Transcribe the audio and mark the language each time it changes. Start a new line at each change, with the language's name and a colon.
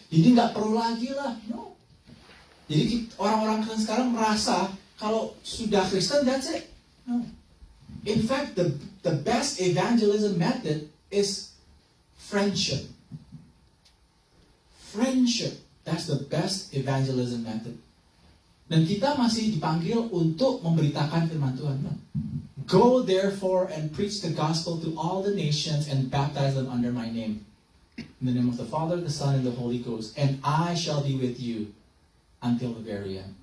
Indonesian: Jadi nggak perlu lagi lah. No. Jadi orang-orang Kristen sekarang merasa kalau sudah Kristen,
English: that's it.
Indonesian: No.
English: In fact, the best evangelism method is friendship. Friendship. That's the best evangelism method.
Indonesian: Dan kita masih dipanggil untuk memberitakan firman Tuhan.
English: No? Go therefore and preach the gospel to all the nations and baptize them under my name. In the name of the Father, the Son, and the Holy Ghost. And I shall be with you until the very end.